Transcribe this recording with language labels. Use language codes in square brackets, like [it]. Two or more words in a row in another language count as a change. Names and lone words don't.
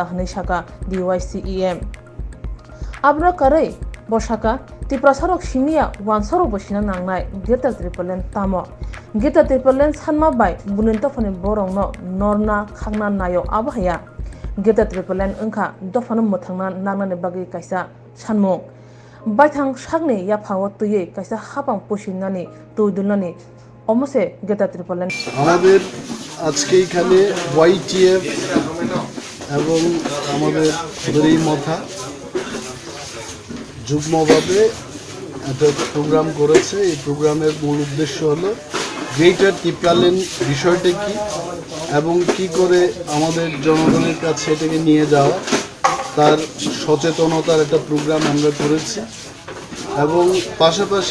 [trp] hnai saka DYCEM abra karai bosaka Tripura sarok simia wansarok bosina nangnai Greater Tipraland tamo Greater Tipraland sanma bai buninta phone borongno norna khangna nayo abhaya Greater Tipraland wngkha dofano muthangna nangnani bagi kaisa sanmung baithang sakni yaphawo tuiye kaisa hapang pusinani tuidulnani অমসে Greater Tipraland [bn] আমাদের আজকে এখানে YTF এবং আমাদের দড়ি মথা যুগ্মভাবে একটা প্রোগ্রাম করেছে এই প্রোগ্রামের মূল উদ্দেশ্য হলো গ্রেটার টিপ্রাল্যান্ড বিষয়টা কি এবং কি করে আমাদের জনগণের কাছে এটাকে নিয়ে যাওয়া তার সচেতনতার একটা প্রোগ্রাম আমরা করেছি এবং পাশাপাশি